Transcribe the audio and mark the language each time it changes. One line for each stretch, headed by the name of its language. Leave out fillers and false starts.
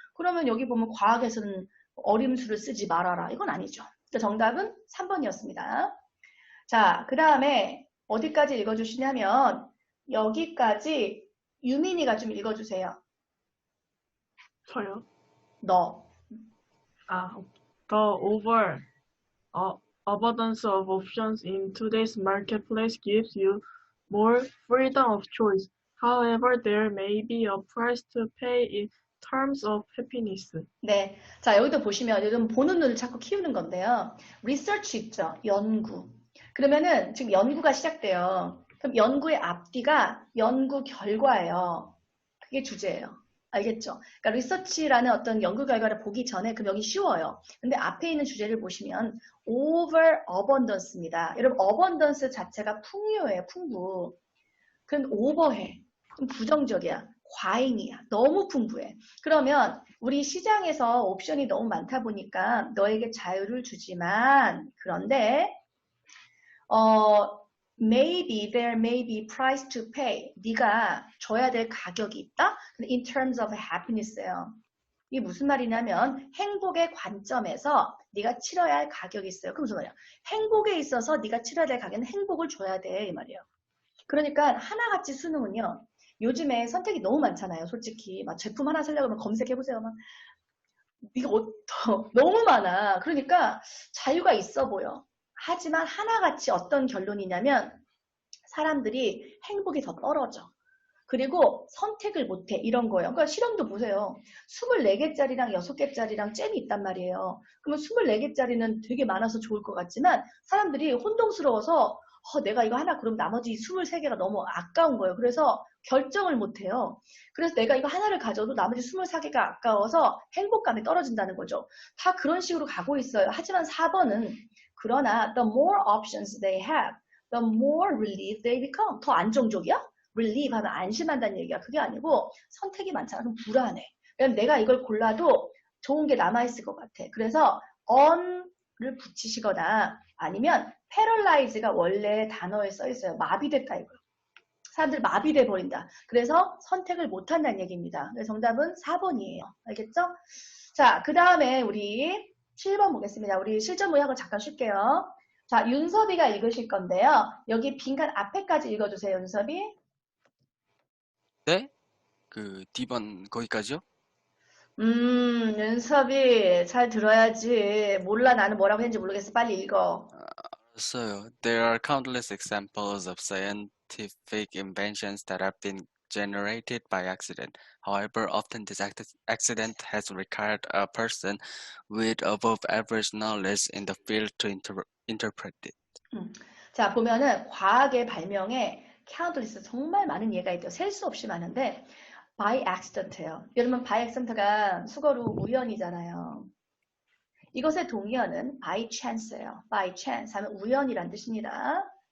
Korean: 그러면 여기 보면 과학에서는 어림수를 쓰지 말아라. 이건 아니죠. 정답은 3번이었습니다. 자, 그 다음에 어디까지 읽어주시냐면 여기까지 유민이가 좀 읽어주세요. 저요? 너.
English: The abundance of options in today's marketplace gives you more freedom of choice. However, there may be a price to pay in terms of happiness.
Korean: 네. 자, 여기도 보시면 요즘 보는 눈을 자꾸 키우는 건데요. research 있죠? 연구. 그러면은 지금 연구가 시작돼요. 그럼 연구의 앞뒤가 연구 결과예요. 그게 주제예요. 알겠죠? 그러니까 리서치라는 어떤 연구 결과를 보기 전에 그럼 여기 쉬워요. 근데 앞에 있는 주제를 보시면 over abundance입니다. 여러분 abundance 자체가 풍요예요. 풍부. 그럼 over해. 그럼 부정적이야. 과잉이야. 너무 풍부해. 그러면 우리 시장에서 옵션이 너무 많다 보니까 너에게 자유를 주지만 그런데
English: maybe there may be price to pay.
Korean: 네가 줘야 될 가격이 있다.
English: in terms of happiness예요.
Korean: 이게 무슨 말이냐면 행복의 관점에서 네가 치러야 할 가격이 있어요. 그럼 무슨 말이야? 행복에 있어서 네가 치러야 될 가격은 행복을 줘야 돼 이 말이에요. 그러니까 하나같이 수능은요. 요즘에 선택이 너무 많잖아요. 솔직히 막 제품 하나 사려고 하면 검색해보세요. 막 이거 너무 많아. 그러니까 자유가 있어 보여. 하지만 하나같이 어떤 결론이냐면 사람들이 행복이 더 떨어져. 그리고 선택을 못해. 이런 거예요. 그러니까 실험도 보세요. 24개짜리랑 6개짜리랑 잼이 있단 말이에요. 그러면 24개짜리는 되게 많아서 좋을 것 같지만 사람들이 혼동스러워서 내가 이거 하나 그럼 나머지 23개가 너무 아까운 거예요. 그래서 결정을 못해요. 그래서 내가 이거 하나를 가져도 나머지 24개가 아까워서 행복감이 떨어진다는 거죠. 다 그런 식으로 가고 있어요. 하지만 4번은 그러나
English: the more options they have, the more relieved they become.
Korean: 더 안정적이야? relieve 하면 안심한다는 얘기야. 그게 아니고 선택이 많잖아. 그럼 불안해. 왜냐면 내가 이걸 골라도 좋은 게 남아있을 것 같아. 그래서 on를 붙이시거나 아니면 paralyze가 원래 단어에 써있어요. 마비됐다 이거요. 사람들 마비돼 버린다. 그래서 선택을 못한다는 얘기입니다. 그래서 정답은 4번이에요. 알겠죠? 자, 그 다음에 우리 7번 보겠습니다. 우리 실전 모양을 잠깐 쉴게요. 자, 윤섭이가 읽으실 건데요. 여기 빈칸 앞에까지 읽어주세요, 윤섭이. 네? 그 D번 거기까지요? 윤섭이 잘 들어야지. 몰라, 나는 뭐라고 했는지 모르겠어. 빨리 읽어. 알았어요.
English: There are countless examples of scientific inventions that have been generated by accident. However, often this accident has required a person with above average knowledge in the field to interpret it.
Korean: 자, 보면은 과학의 발명에 countless 정말 많은 예가 있죠. 셀 수 없이 많은데 by accident예요. 여러분 by accident가 수거로 우연이잖아요. 이것의 동의어는 by chance예요. by chance 하면 우연이란 뜻입니다.